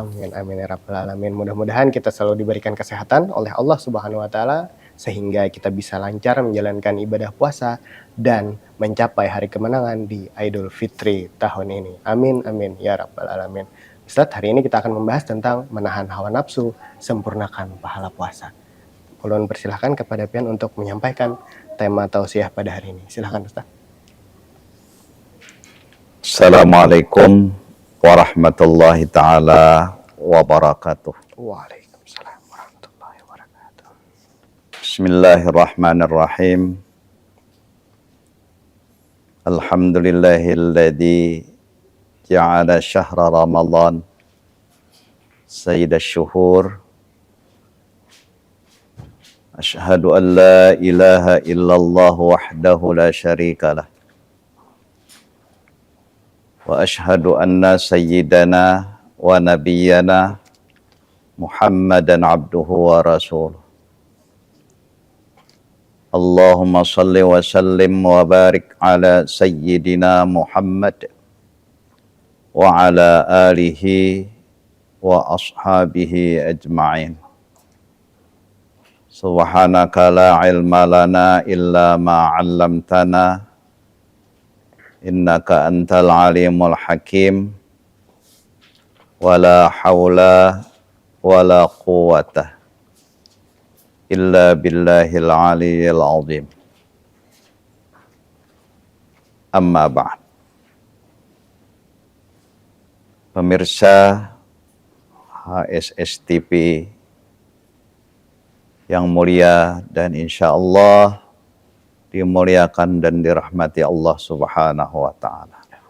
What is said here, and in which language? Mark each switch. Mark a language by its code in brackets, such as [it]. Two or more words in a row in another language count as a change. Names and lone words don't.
[ar] آمين، آمين يا رب العالمين. [id] Mudah-mudahan kita selalu diberikan kesehatan oleh Allah [ar] سبحانه وتعالى [id] sehingga kita bisa lancar menjalankan ibadah puasa dan mencapai hari kemenangan di Idul Fitri tahun ini. [ar] آمين، آمين يا رب العالمين. [id] Ustadz, hari ini kita akan membahas tentang menahan hawa nafsu, sempurnakan pahala puasa. Ulun persilahkan kepada pian untuk menyampaikan tema tausiah pada hari ini. Silahkan Ustaz. [ar] السلام عليكم ورحمة الله تعالى وبركاته. وعليكم السلام ورحمة الله وبركاته. بسم الله الرحمن الرحيم. الحمد لله الذي جعل شهر رمضان سيد الشهور. أشهد أن لا إله إلا الله وحده لا شريك له. وأشهد أن سيدنا ونبينا محمدا عبده ورسوله. اللهم صل وسلم وبارك على سيدنا محمد وعلى آله وأصحابه أجمعين. سبحانك لا علم لنا إلا ما علمتنا إنك أنت العليم الحكيم ولا حول ولا قوة إلا بالله العلي العظيم. أما بعد. [id] Pemirsa HSS TV yang mulia dan [ar] إن شاء الله [id] dimuliakan dan dirahmati Allah [ar] سبحانه وتعالى.